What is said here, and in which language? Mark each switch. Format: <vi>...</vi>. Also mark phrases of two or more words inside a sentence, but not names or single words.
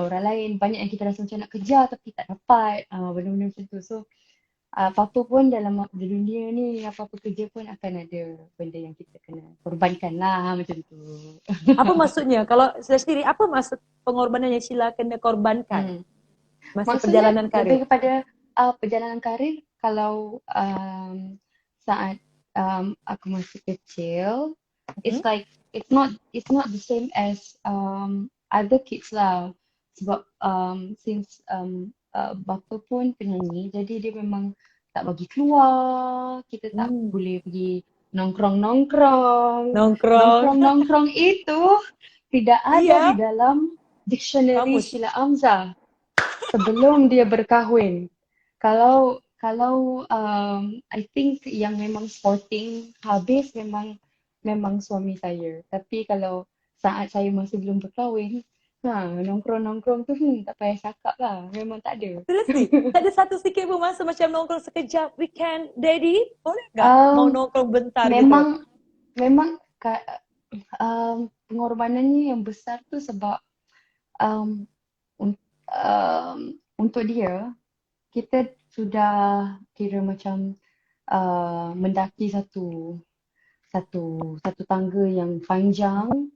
<ms>Banyak yang kita rasa macam nak kejar tapi tak dapat, benda-benda macam tu. So apa-apa pun dalam di dunia ni, apa-apa kerja pun akan ada benda yang kita kena korbankan lah macam tu. Apa maksudnya? Kalau saya sendiri, apa maksud pengorbanan yang Sheila kena korbankan Hmm. masa Maksudnya</ms> <id>perjalanan karir? lebih kepada perjalanan karir kalau saat aku masih kecil,</id> <en>it's like it's not the same as other kids lah.</en> <ms>Sebab since bapa pun penyanyi, jadi dia memang tak bagi keluar, kita tak Hmm. boleh pergi nongkrong-nongkrong.</ms> <id>Nongkrong. Nongkrong-nongkrong itu tidak ada Iya.</id> <ms>di dalam dictionary</ms> <id>Kamus.</id> <ms>Sheila Amzah sebelum dia berkahwin. Kalau</ms> <en>I think</en> <ms>yang memang sporting habis memang suami saya. Tapi kalau saat saya masih belum berkahwin, nongkrong-nongkrong tu tak payah cakap lah. Memang tak ada. Seriously, tak ada satu sikit pun masa macam nongkrong sekejap weekend, daddy,</ms> <id>boleh nggak mau Um, nongkrong bentar gitu?</id> <ms>memang memang pengorbanannya yang besar tu sebab um, untuk dia kita sudah kira macam mendaki satu tangga yang panjang.</ms>